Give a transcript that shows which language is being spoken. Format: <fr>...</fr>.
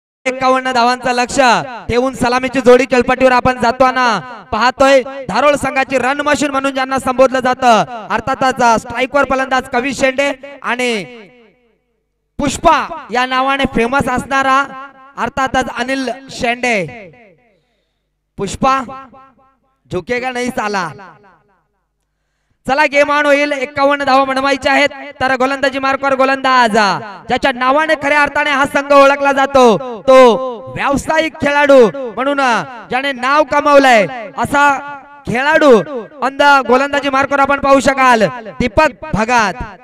<mr>एकावन्न धावांचं लक्ष ठेवून सलामीची जोडी खेळपट्टीवर आपण जाताना पाहतोय. धारोळ संघाची रन मशीन म्हणून ज्यांना संबोधलं जातं अर्थातच स्ट्राइकवर फलंदाज कवी शेंडे आणि पुष्पा या नावाने फेमस असणारा अर्थातच अनिल शेंडे.</mr> <hi>पुष्पा झुकेगा नहीं साला.</hi> <mr>चला गेम ऑन होईल. 51 धावा बनवायच्या आहेत. तर गोलंदाजी मार्कवर गोलंदाज ज्याच्या नावाने खऱ्या अर्थाने हा संघ ओळखला जातो तो व्यावसायिक खेळाडू म्हणून ज्याने नाव कमावलंय असा खेळाडू अंद गोलंदाजी मार्कवर आपण पाहू शकाल दीपक भगत.</mr>